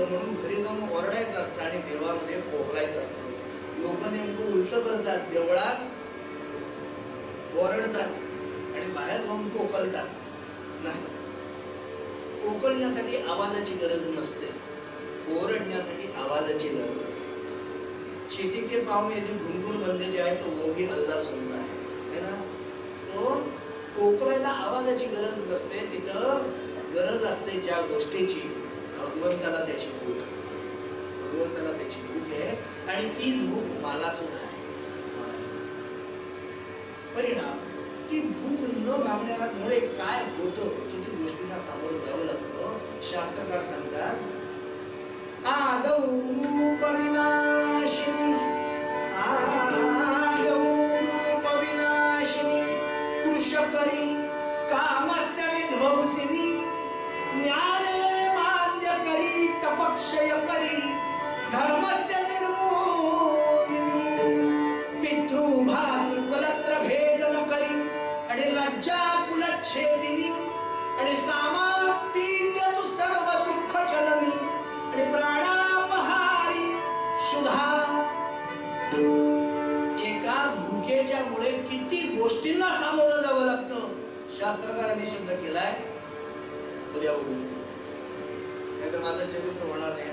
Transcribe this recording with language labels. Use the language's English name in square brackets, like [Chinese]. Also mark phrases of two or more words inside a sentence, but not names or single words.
[Marathi] म्हणून घरी जाऊन ओरडायचं असतं आणि देवामध्ये खोकलायचं असतं. लोक नेमकं उलट करतात. देवळात ओरडतात आणि बाहेर जाऊन कोकलतात. नाही, कोकलण्यासाठी आवाजाची गरज नसते, ओरडण्यासाठी आवाजाची गरज असते. [Hindi] चीटी के पाँव में यदि घुंघरू बंधे जाए तो वो भी अल्लाह सुनता है ना. [Marathi] तो कोकलायला आवाजाची गरज नसते, तिथं गरज असते ज्या गोष्टीची, भगवंताला त्याची भूक, भगवंताला त्याची भूक आहे आणि तीच भूक मला सुद्धा आहे. परिणाम ती भूक न भागण्यामुळे काय होतं, किती गोष्टींना सामोरं जावं लागतं. शास्त्रकार सांगतात [Sanskrit] आदौ रूप विनाशिनी, आदौ रूप विनाशिनी, कृशकरी कामस्य विध्वंसिनी, ज्ञाने मान्यकरी तपक्षयकरी, धर्मस्य निर्मूलिनी, पितृभातृकलत्र भेदन करी आणि लज्जा कुलच्छेदिनी आणि सामापीड्य तु सर्व दुःख जननी आणि प्राणापहारी शुद्धा. [Marathi] एका भुकेच्या मुळे किती गोष्टींना सामोरं जावं लागतं. शास्त्रकारांनी शब्द केलाय उद्या बघू, नाही तर माझं चरित्र होणार नाही.